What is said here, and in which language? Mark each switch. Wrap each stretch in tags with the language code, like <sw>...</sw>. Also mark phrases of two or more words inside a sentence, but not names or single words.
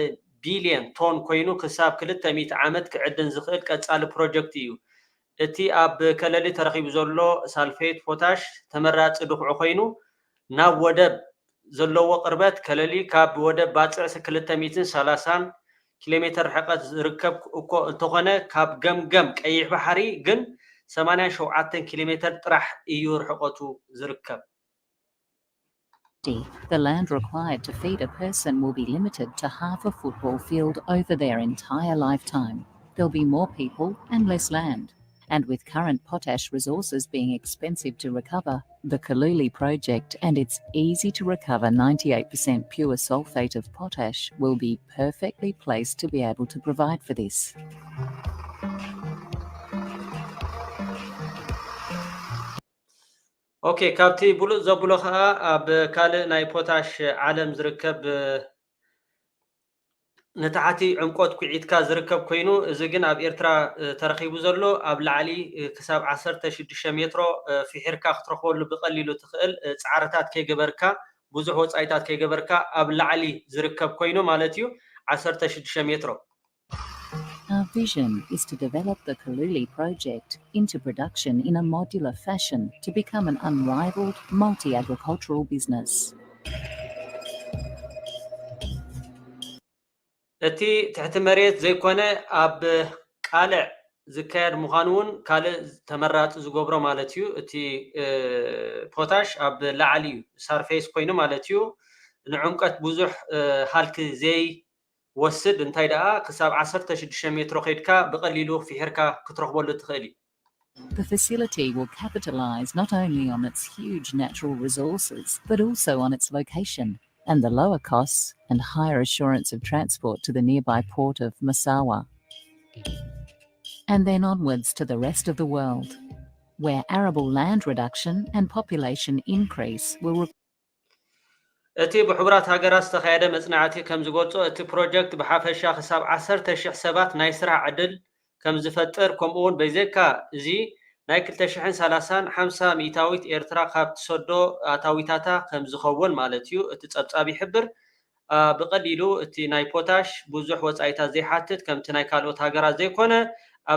<ti>ቢልዮን ቶን ኮይኑ ክሳብ 200 ዓመት ክዕድን ዝኽእል ቀጻሊ ፕሮጀክት እዩ እቲ ኣብ ከለሊ ተረኺቡ ዘሎ</ti> <en>sulfate potash</en> <ti>ተመራፂ ድኹዑ ኮይኑ ናብ ወደብ ዘለዎ ቅርበት ከለሊ ካብ ወደብ ባፅዕ 230 ኪሎሜትር ርሕቀት ዝርከብ እኮ እንተኾነ ካብ ገምገም ቀይሕ ባሕሪ ግን 87 ኪሎሜትር ጥራሕ እዩ ርሕቀቱ ዝርከብ</ti> <en>The land required to feed a person will be limited to half a football field over their entire lifetime. There'll be more people and less land. And with current potash resources being expensive to recover, the Kaluli project and its easy to recover 98% pure sulfate of potash will be perfectly placed to be able to provide for this.</en> <ti>Okay, ካብቲ ብሉፅ ዘብሎ ከዓ ኣብ ካልእ ናይ ፖታሽ ዓለም ዝርከብ ነታሕቲ ዕምቆት ኩዒትካ ዝርከብ ኮይኑ እዚ ግን ኣብ ኤርትራ ተረኺቡ ዘሎ ኣብ ላዕሊ ክሳብ 16 ሜትሮ ፍሒርካ ክትረኽበሉ ብቐሊሉ ትኽእል ፃዕርታት ከይገበርካ ብዙሕ ወፃኢታት ከይገበርካ ኣብ ላዕሊ ዝርከብ ኮይኑ ማለት እዩ 16 ሜትሮ</ti> <en>Our vision is to develop the Kaluli project into production in a modular fashion to become an unrivaled multi-agricultural business.</en> <ti>እቲ ትሕቲ መሬት ዘይኮነ ኣብ ቃልዕ ዝካየድ ምዃኑ እውን ካልእ ተመራፂ ዝገብሮ ማለት እዩ እቲ ፖታሽ ኣብ ላዕሊ ሳርፌስ ኮይኑ ማለት እዩ ንዕምቀት ብዙሕ ሃልኪ ዘይወስድ እንታይ ደኣ ክሳብ 16 ሜትሮ ከይድካ ብቐሊሉ ፍሒርካ ክትረኽበሉ ትኽእል እዩ</ti> <en>The facility will capitalize not only on its huge natural resources but also on its location and the lower costs and higher assurance of transport to the nearby port of Massawa. And then onwards to the rest of the world, where arable land reduction and population increase will</en> <ti>እቲ ብሕቡራት ሃገራት ዝተኻየደ መጽናዕቲ ከም ዝገልጾ እቲ ፕሮጀክት ብሓፈሻ ክሳብ 10,000 ሰባት ናይ ስራሕ ዕድል ከም ዝፈጥር ከምኡውን በይዘካ እዚ ናይ 2030 50 ሚእታዊት ኤርትራ ካብ ትሰዶ ኣታዊታታ ከም ዝኸውን ማለት እዩ እቲ ጸብጻብ ይሕብር ብቐሊሉ እቲ ናይ ፖታሽ ብዙሕ ወጻኢታት ዘይሓትት ከምቲ ናይ ካልኦት ሃገራት ዘይኮነ ኣብ</ti>